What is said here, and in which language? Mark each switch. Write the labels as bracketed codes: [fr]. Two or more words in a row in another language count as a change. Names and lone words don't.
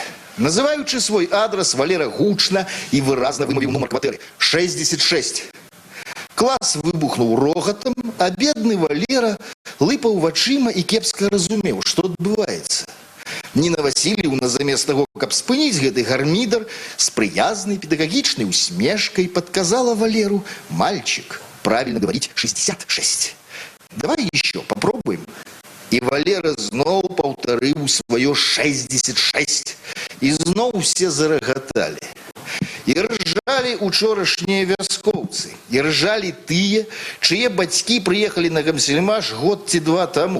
[be] Называючы свой адрас, Валера гучна і выразна вымавіў нумар кватэры – 66. Клас выбухнуў рогатам, а бедны Валера лыпаў вачыма і кепска разумеў, што адбываецца. Ніна Васильевна замест таго, каб спыніць гэты гармідар, з прыязнай педагагічнай усмешкай падказала Валеру: [ru] «Мальчик, правильно говорить 66. Давай еще попробуем». [be] І Валера зноў паўтарыў сваё 66. І зноў усе зарагаталі. І ржалі учорашнія вяскоўцы. І ржалі тыя, чые бацькі прыехалі на Гамсельмаш год ці 2 таму.